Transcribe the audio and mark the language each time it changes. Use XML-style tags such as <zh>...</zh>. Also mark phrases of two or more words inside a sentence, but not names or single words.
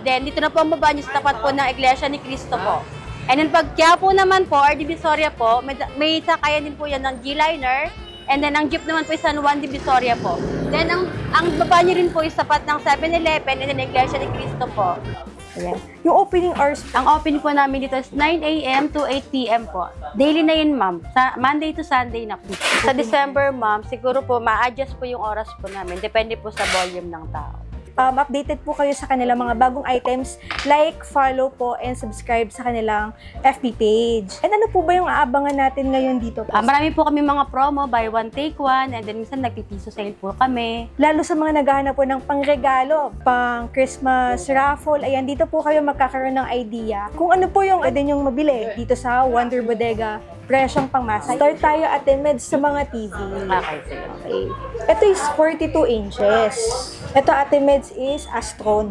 <tl>Then dito na po ang baba niyo sa tapat po ng Iglesia ni Cristo po.</tl> <en>And then</en> <tl>pag Quiapo naman po, or Divisoria po, may sakayan din po yan ng G-Liner.</tl> <en>And then</en> <tl>ang jeep naman po is San Juan Divisoria po. Then ang baba niyo rin po is tapat ng 7-Eleven</tl> <en>and then</en> <tl>Iglesia ni Cristo po. Ayan. Yung opening hours, Ang open po namin dito is</tl> <en>9 a.m. to 8 p.m.</en> <tl>po. Daily na yun, ma'am.</tl> <en>Monday to Sunday</en> <tl>na po. Sa December, ma'am, siguro po ma-adjust po yung oras po namin. Depende po sa volume ng tao. updated po kayo sa kanilang mga bagong items, like, follow po,</tl> <en>and subscribe</en> <tl>sa kanilang FB page. And ano po ba yung aabangan natin ngayon dito? Marami po kami mga promo,</tl> <en>buy one, take one, and then</en> <tl>minsan nagpipiso sale po kami. Lalo sa mga naghahanap po ng pangregalo, pang</tl> <en>Christmas raffle,</en> <tl>ayan, dito po kayo magkakaroon ng idea kung ano po yung pwede nyong mabili dito sa Wonder Bodega, presyong pangmasa. Start tayo at Meds sa mga TV. Okay, sige. Okay. Ito is</tl> <en>42 inches.</en> <tl>Ito, Ate Meds, is Astron.</tl>